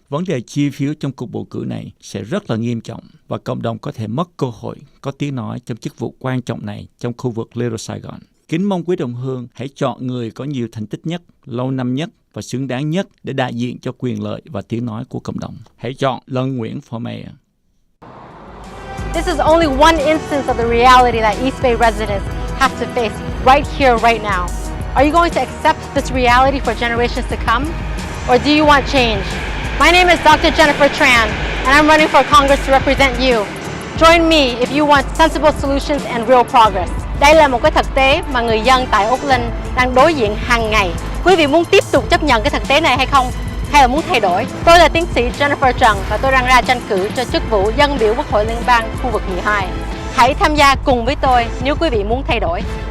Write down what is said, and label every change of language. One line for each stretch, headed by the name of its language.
Vietnamese: Vấn đề chi phiếu trong cuộc bầu cử này sẽ rất là nghiêm trọng và cộng đồng có thể mất cơ hội có tiếng nói trong chức vụ quan trọng này trong khu vực Little Saigon. Kính mong quý đồng hương hãy chọn người có nhiều thành tích nhất, lâu năm nhất và xứng đáng nhất để đại diện cho quyền lợi và tiếng nói của cộng đồng. Hãy chọn Lân Nguyễn
English: for Mayor. This is only one instance of the reality that East Bay residents have to face right here, right now. Are you going to accept this reality for generations to come? Or do you want change? My name is Dr. Jennifer Tran, and I'm running for Congress to represent you. Join me if you want sensible solutions and real progress.
Vietnamese: Đây là một cái thực tế mà người dân tại Oakland đang đối diện hàng ngày. Quý vị muốn tiếp tục chấp nhận cái thực tế này hay không? Hay là muốn thay đổi? Tôi là tiến sĩ Jennifer Trần và tôi đang ra tranh cử cho chức vụ dân biểu Quốc hội Liên bang khu vực 12. Hãy tham gia cùng với tôi nếu quý vị muốn thay đổi.